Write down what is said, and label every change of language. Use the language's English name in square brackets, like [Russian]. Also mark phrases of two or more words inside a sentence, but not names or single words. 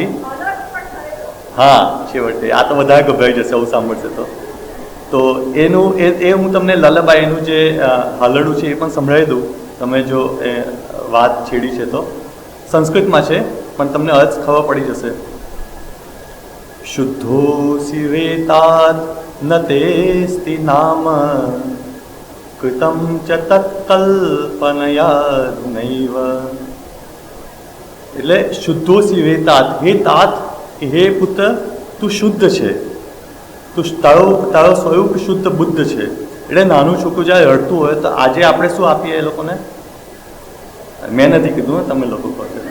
[Gujarati] હા, છેવટે આ તો વધારે ગભરાઈ જશે આવું સાંભળશે તો એનું એ હું તમને લલબાઈનું જે હાલરડું છે એ પણ સંભળાવી દઉં, તમે જો એ વાત છેડી છે તો। સંસ્કૃતમાં છે પણ તમને અર્થ ખબર પડી જશે। [Sanskrit] શુદ્ધોસि વેતાદ ન તેસ્તિ નામ कृतं च तत्कल्पनयानैव। [Gujarati] એટલે [Sanskrit] શુદ્ધોસि વેતાત, [Gujarati] હે तात, હે પુત્ર, તું શુદ્ધ છે, તું તારો સ્વરૂપ શુદ્ધ બુદ્ધ છે। એટલે નાનું છોકરું જ્યારે રડતું હોય તો આજે આપણે શું આપીએ એ લોકોને? મેં નથી કીધું, તમે લોકો કહો છો।